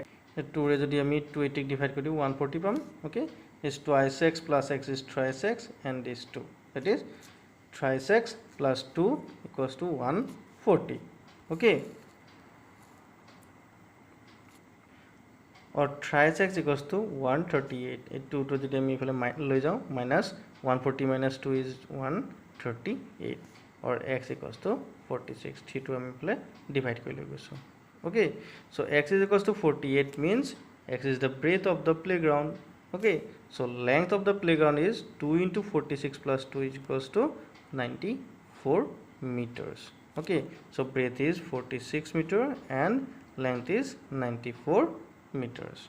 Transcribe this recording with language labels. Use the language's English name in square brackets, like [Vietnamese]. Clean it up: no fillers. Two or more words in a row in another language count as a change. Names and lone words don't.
[Assamese] 2 ৰে যদি আমি 280 divide কৰি 140 পাম. [English] Okay, is twice x plus x is thrice x and this 2, that is thrice x plus 2 equals to 140. Okay, or thrice x equals to 138. [Assamese] 2 টো যদি আমি এফালে লৈ যাওঁ, [English] minus 140 minus 2 is 138, or x equals to 46. [Assamese] 3 টো আমি এফালে divide কৰি লৈ গৈছোঁ. [English] Okay, so x is equals to 48 means x is the breadth of the playground. Okay, so length of the playground is 2 into 46 plus 2 is equals to 94 meters. Okay, so breadth is 46 meter and length is 94 meters.